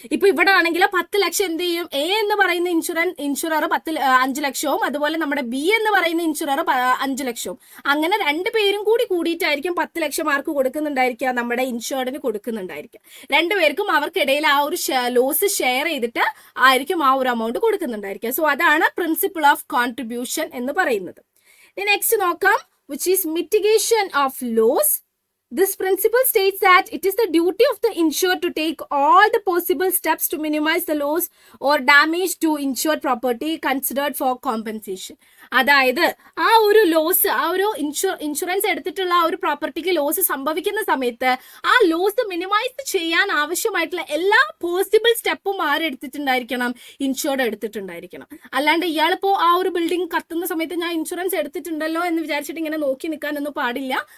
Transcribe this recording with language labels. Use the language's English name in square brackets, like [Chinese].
[Malayalam] ഇപ്പൊ ഇവിടെ ആണെങ്കിൽ 10 ലക്ഷം എന്ത് ചെയ്യും, എ എന്ന് പറയുന്ന ഇൻഷുറർ 5 ലക്ഷവും അതുപോലെ നമ്മുടെ ബി എന്ന് പറയുന്ന ഇൻഷുറർ 5 ലക്ഷവും. അങ്ങനെ 2 പേരും കൂടി കൂടിയിട്ടായിരിക്കും 10 ലക്ഷം മാർക്ക് കൊടുക്കുന്നുണ്ടായിരിക്കുക, നമ്മുടെ ഇൻഷുർഡിന് കൊടുക്കുന്നുണ്ടായിരിക്കുക. 2 പേർക്കും അവർക്കിടയിൽ ആ ഒരു ലോസ് ഷെയർ ചെയ്തിട്ട് ആയിരിക്കും ആ ഒരു എമൗണ്ട് കൊടുക്കുന്നുണ്ടായിരിക്കുക. സോ അതാണ് പ്രിൻസിപ്പിൾ ഓഫ് കോൺട്രിബ്യൂഷൻ എന്ന് പറയുന്നത്. നെക്സ്റ്റ് നോക്കാം, [English] which is mitigation of loss. This principle states that it is the duty of the insured to take all the possible steps to minimize the loss or damage to insured property considered for compensation. [Malayalam] അതായത് ആ ഒരു loss, ആ ഒരു insurance എടുത്തിട്ടുള്ള ആ ഒരു പ്രോപ്പർട്ടിക്ക് loss സംഭവിക്കുന്ന സമയത്ത് ആ ലോസ് മിനിമൈസ് ചെയ്യാൻ ആവശ്യമായിട്ടുള്ള എല്ലാ പോസിബിൾ സ്റ്റെപ്പും ആരെടുത്തിട്ടുണ്ടായിരിക്കണം, ഇൻഷുർഡ് എടുത്തിട്ടുണ്ടായിരിക്കണം. അല്ലാണ്ട് ഇയാളിപ്പോ ആ ഒരു ബിൽഡിംഗ് കത്തുന്ന സമയത്ത് ഞാൻ ഇൻഷുറൻസ് എടുത്തിട്ടുണ്ടല്ലോ എന്ന് വിചാരിച്ചിട്ട് ഇങ്ങനെ നോക്കി നിൽക്കാനൊന്നും പാടില്ല.